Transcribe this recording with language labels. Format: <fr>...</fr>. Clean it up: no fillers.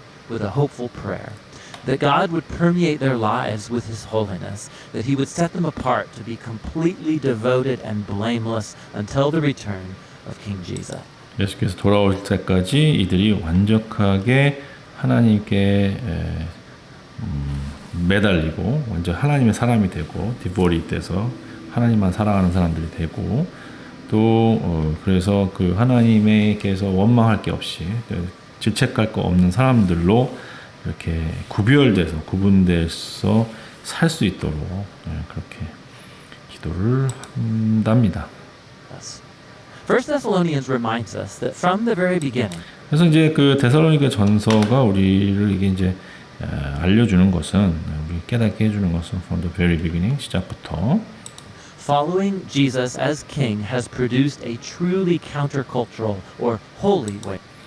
<en>With a hopeful prayer that God would permeate their lives with His holiness, that He would set them apart to be completely devoted and blameless until the return of King Jesus.</en> <ko>예수께서 돌아올 때까지 이들이 완벽하게 하나님께 매달리고 완전 하나님의 사람이 되고 디보리 돼서 하나님만 사랑하는 사람들이 되고 또 그래서 그 하나님께서 원망할 게 없이 질책할 거 없는 사람들로 이렇게 구분돼서 살 수 있도록 그렇게 기도를 한답니다.</ko> <en>Yes. First Thessalonians reminds us that from the very beginning,</en> <ko>그래서 이제 그 데살로니가 전서가 우리를 이게 이제 알려주는 것은 우리 깨닫게 해주는 것은</ko> <en>from the very beginning</en> <ko>시작부터</ko> <en>following Jesus as king has produced a truly countercultural or holy way.</en>